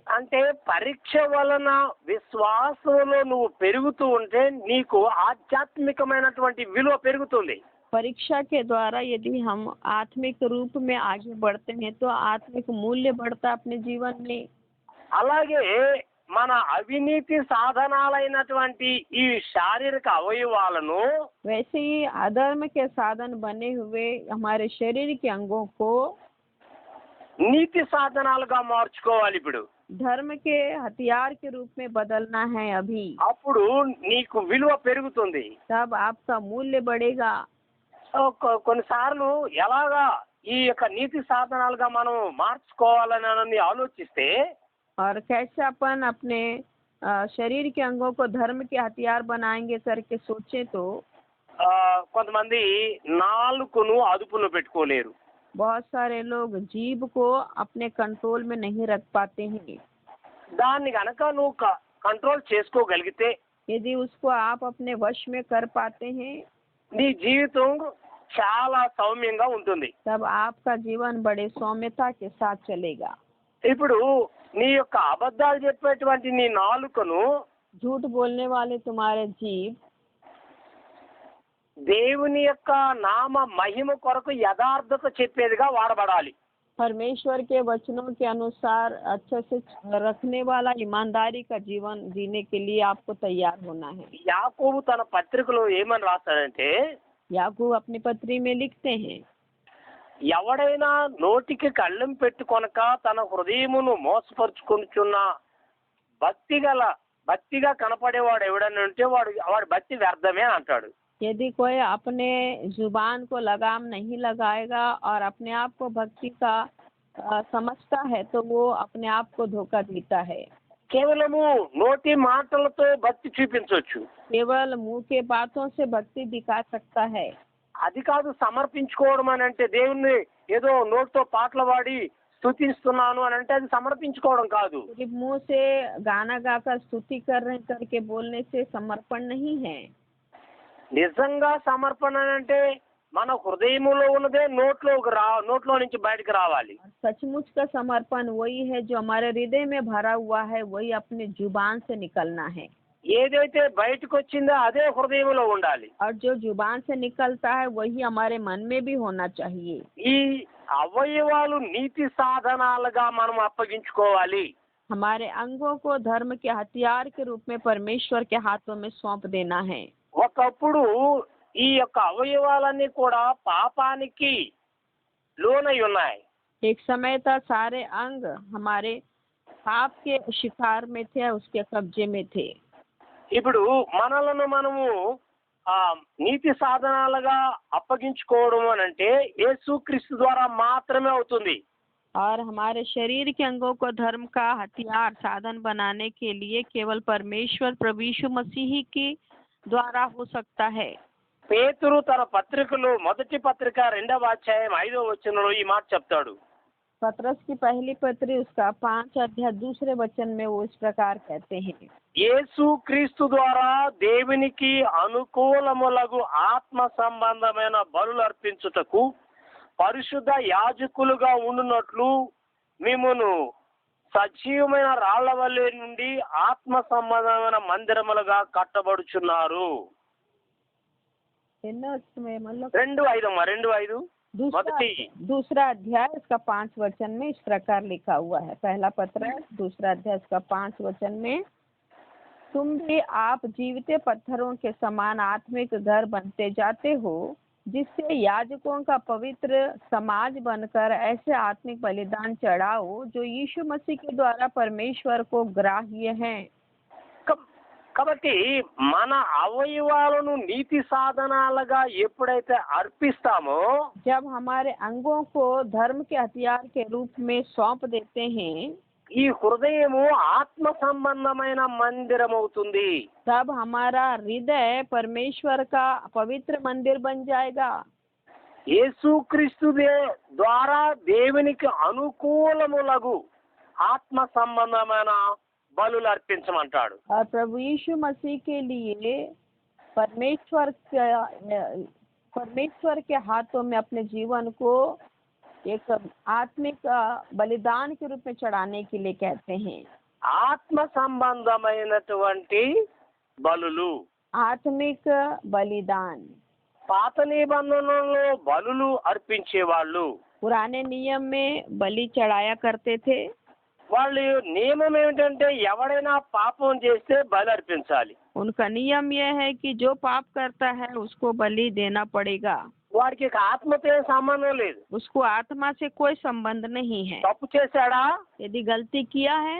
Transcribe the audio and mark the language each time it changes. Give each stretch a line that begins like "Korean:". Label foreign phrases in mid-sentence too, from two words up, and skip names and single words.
Telugu: అంటే పరీక్ష వలన విశ్వాసంలో నువ్వు పెరుగుతూ ఉంటే నీకు ఆధ్యాత్మికమైనటువంటి విలువ పెరుగుతుంది.
Hindi: परीक्षा के द्वारा यदि हम आत्मिक रूप में आगे बढ़ते हैं तो आत्मिक मूल्य बढ़ता अपने जीवन में।
Telugu: అలాగే మన అవినీతి సాధనాలైనటువంటి ఈ శారీరక అవయవాలను
Hindi: वैसे ही अधर्म के साधन बने हुए हमारे शरीर के अंगों को
Telugu: నీతి సాధనాలుగా మార్చుకోవాలి. ఇప్పుడు
Hindi: धर्म के हथियार के रूप में बदलना है अभी,
Telugu: అప్పుడు నీకు విలువ పెరుగుతుంది.
Hindi: तब आपका मूल्य बढ़ेगा।
Telugu: కొన్నిసార్లు ఎలాగా ఈ యొక్క నీతి సాధనాలుగా మనం మార్చుకోవాలని ఆలోచిస్తే
Hindi: और कैसे अपन अपने शरीर के अंगों को धर्म के हथियार बनाएंगे करके सोचे तो
Telugu: కొంతమంది నాలుకను అదుపులో పెట్టుకోలేరు.
Hindi: बहुत सारे लोग जीभ को अपने कंट्रोल में नहीं रख पाते हैं।
Telugu: దాన్ని గనక నువ్వు కంట్రోల్ చేసుకోగలిగితే
Hindi: यदि उसको आप अपने वश में कर पाते हैं
Telugu: నీ జీవితం చాలా సౌమ్యంగా ఉంటుంది.
Hindi: तब आपका जीवन बड़े सौम्यता के साथ चलेगा।
Telugu: ఇప్పుడు నీ యొక్క అబద్ధాలు చెప్పేటువంటి నీ నాలుకను
Hindi: झूठ बोलने वाले तुम्हारे जीभ
Telugu: దేవుని యొక్క నామ మహిమ కొరకు యథార్థత చెప్పేదిగా వాడబడాలి.
Hindi: परमेश्वर के वचनों के अनुसार अच्छे से रखने वाला ईमानदारी का जीवन जीने के लिए आपको तैयार होना है।
Telugu: యాకోబు తన పత్రికలో ఏమని రాస్తాడంటే,
Hindi: याकूब अपनी पत्री में लिखते हैं,
Telugu: ఎవడైనా నోటికి కళ్ళెం పెట్టుకొనక తన హృదయమును మోసపరుచుకొనుచున్న భక్తిగా కనపడేవాడు ఎవడని ఉంటే వాడి భక్తి వ్యర్థమే అంటాడు.
Hindi: यदि कोई अपने जुबान को लगाम नहीं लगाएगा और अपने आप को भक्ति का समझता है तो वो अपने आप को धोखा देता है।
Telugu: కేవలము నోటి మాటలతో భక్తి చూపించవచ్చు,
Hindi: केवल मुंह के बातों से भक्ति दिखा सकता है।
Telugu: అది కాదు సమర్పించుకోవడం అని అంటే. దేవుణ్ణి ఏదో నోటితో పాటలు పాడి స్తుతిస్తున్నాను అని అంటే అది సమర్పించుకోవడం కాదు.
Hindi: सिर्फ मुंह से गाना गाकर स्तुति कर रहे करके बोलने से समर्पण नहीं है।
Telugu: నిజంగా సమర్పణ అంటే మన హృదయములో ఉన్నదే నోట్లో నుంచి బయటకు రావాలి.
Hindi: सचमुच का समर्पण वही है जो हमारे हृदय में भरा हुआ है, वही अपने जुबान से निकलना है।
Telugu: ఏదైతే బయటకు వచ్చిందో అదే హృదయంలో ఉండాలి.
Hindi: और जो जुबान से निकलता है वही हमारे मन में भी होना चाहिए।
Telugu: ఈ అవయవాలు నీతి సాధనాలుగా మనం అప్పగించుకోవాలి.
Hindi: हमारे अंगों को धर्म के हथियार के रूप में परमेश्वर के हाथों में सौंप देना है।
Telugu: ఒకప్పుడు ఈ యొక్క అవయవాలన్నీ కూడా పాపానికి లోనై ఉన్నాయి.
Hindi: एक समय था सारे अंग हमारे पाप के शिकार में थे, उसके कब्जे में थे।
Telugu: ఇప్పుడు మనలను మనము నీతి సాధనాలుగా అప్పగించుకోవడం అని అంటే యేసుక్రీస్తు ద్వారా మాత్రమే అవుతుంది.
Hindi: और हमारे शरीर के अंगों को धर्म का हथियार साधन बनाने के लिए केवल परमेश्वर प्रभु यीशु मसीह के द्वारा हो सकता है।
Telugu: పేతురు తన పత్రికలో మొదటి పత్రిక 2వ అధ్యాయం 5వ వచనంలో ఈ మాట చెప్తాడు.
Hindi: पतरस की पहली पत्री उसका 5 अध्याय 2 वचन में वो इस प्रकार कहते हैं,
Telugu: యేసుక్రీస్తు ద్వారా దేవునికి అనుకూలములగు ఆత్మ సంబంధమైన బలులు అర్పించుటకు పరిశుద్ధ యాజకులుగా ఉండునట్లు మిమ్మును సజీవమైన రాళ్ల వలె నుండి ఆత్మ సంబంధమైన మందిరములుగా కట్టబడుచున్నారు.
Hindi: एनो उसमें मतलब 2:5 दूसरा अध्याय इसका 5 वचन में इस प्रकार लिखा हुआ है। पहला पत्र दूसरा अध्याय इसका 5 वचन में, तुम भी आप जीवित पत्थरों के समान आत्मिक घर बनते जाते हो, जिससे याजकों का पवित्र समाज बनकर ऐसे आत्मिक बलिदान चढ़ाओ जो यीशु मसीह के द्वारा परमेश्वर को ग्राह्य हैं।
Telugu: కాబట్టి మన అవయవాలను నీతి సాధనాలుగా ఎప్పుడైతే అర్పిస్తామో,
Hindi: जब हमारे अंगों को धर्म के हथियार के रूप में सौंप देते हैं,
Telugu: ఈ హృదయము ఆత్మ సంబంధమైన మందిరం అవుతుంది.
Hindi: तब हमारा हृदय परमेश्वर का पवित्र मंदिर बन जाएगा।
Telugu: యేసుక్రీస్తు ద్వారా దేవునికి అనుకూలములగు ఆత్మ సంబంధమైన బలులు అర్పించమంటాడు.
Hindi: और प्रभु यीशु मसीह के लिए परमेश्वर के हाथों में अपने जीवन को एक आत्मिक बलिदान के रूप में चढ़ाने के लिए कहते हैं।
Telugu: ఆత్మ సంబంధమైనటువంటి బలులు,
Hindi: आत्मिक बलिदान।
Telugu: పాత నిబంధనలో బలులు అర్పించేవాళ్ళు,
Hindi: पुराने नियम में बलि चढ़ाया करते थे।
Telugu: వాళ్ళు నియమం ఏమిటంటే ఎవడైనా పాపం చేస్తే బలి అర్పించాలి.
Hindi: उनका नियम यह है कि जो पाप करता है उसको बलि देना पड़ेगा।
Telugu: వాడికి ఆత్మతో ఏం సంబంధం లేదు.
Hindi: उसको आत्मा से कोई संबंध नहीं है।
Telugu: తప్పు చేశాడా,
Hindi: यदि गलती किया है,